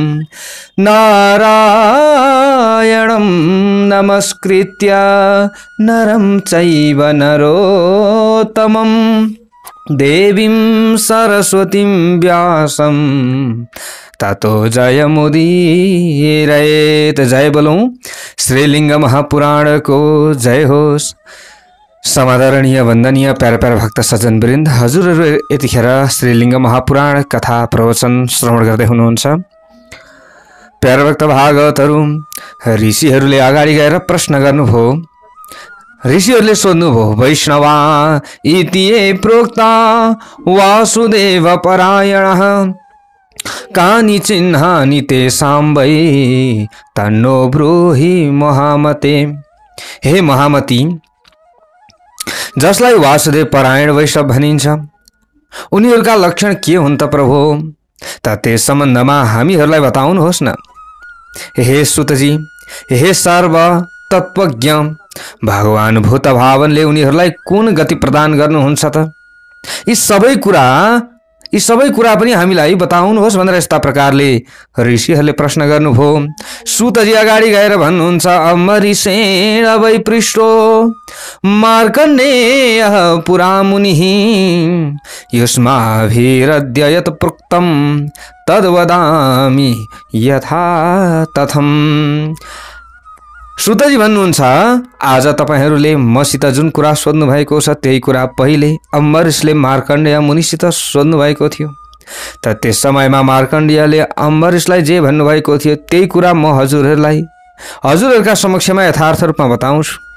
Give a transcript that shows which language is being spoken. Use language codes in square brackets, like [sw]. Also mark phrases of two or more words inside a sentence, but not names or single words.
[sa] नारायणं नमस्कृत्य नरं चैव नरोत्तमं देवीं सरस्वतीं व्यासं ततो जयमुदीरयेत। [ne] जय बोलूं श्रीलिंग महापुराण को जय होस्। समादरणीय वंदनीय प्यारा प्यारा भक्त सज्जन वृन्द, हजुरहरू यतिखेर श्रीलिंग महापुराण कथा प्रवचन श्रवण गर्दै हुनुहुन्छ। प्यारा भक्त भागवतहरू, ऋषिहरूले अगाडि गएर प्रश्न गर्नुभयो। ऋषिहरूले सोध्नुभयो, [sa] वैष्णवा इति प्रोक्ता वासुदेव परायणः कानि चिह्नानि तेषां वै तन्नो ब्रूहि महामते। [ne] हे महामती, जसलाई वासुदेव परायण वैष्णव भनिन्छ, उनीहरूका लक्षण के हुन् त प्रभु? त त्यस सम्बन्धमा हामीहरूलाई बताउनुहोस् न। हे सुतजी, हे सर्व तत्त्वज्ञ भगवान भूतभावनले उनीहरूलाई कुन गति प्रदान गर्नुहुन्छ त? यी सबै कुरा पनि हामीलाई बताउनुहोस् भनेर यस्ता प्रकारले ऋषिहरूले प्रश्न गर्नुभयो। सुतजी अगाडि गएर भन्नुहुन्छ, [sa] अम्बरीषेण वै पृष्टो मार्कण्डेयः पुरा मुनिः युष्माभिरद्य यत् प्रोक्तं तद्वदामि यथा तथम्। [ne] सुतजी भन्नुहुन्छ, आज तपाईहरूले मसित जुन कुरा सोध्नु भएको छ त्यही कुरा पहिले अम्बरीषले मार्कण्डेय मुनिसित सोध्नु भएको थियो। त त्यस समयमा मार्कण्डेयले अम्बरीषलाई जे भन्नुभएको थियो त्यही कुरा म हजुरहरूका समक्षमा यथार्थ रूपमा बताउँछु।